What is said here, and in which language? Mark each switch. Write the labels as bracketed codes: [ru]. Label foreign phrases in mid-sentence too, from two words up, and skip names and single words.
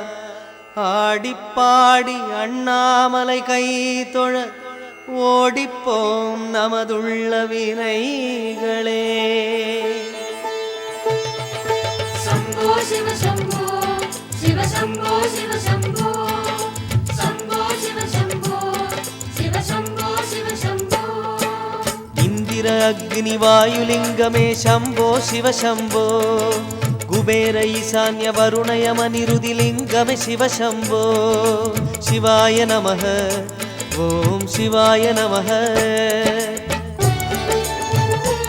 [ta] ஆடிப்பாடி அண்ணாமலை கை தொழ ஓடிப்போம் நமதுள்ள வினைகளே. [sa] शम्भो शिव शम्भो शिव शम्भो शिव शम्भो शम्भो शिव शम्भो शिव शम्भो शिव शम्भो. [ta] இந்திர அக்னி வாயுலிங்கமே சம்போ சிவ சம்போ. குபேர ஈசான்ய வருணயம நிருதிலிங்கமே சிவ சம்போ. [sa] शिवाय नमः ॐ शिवाय नमः.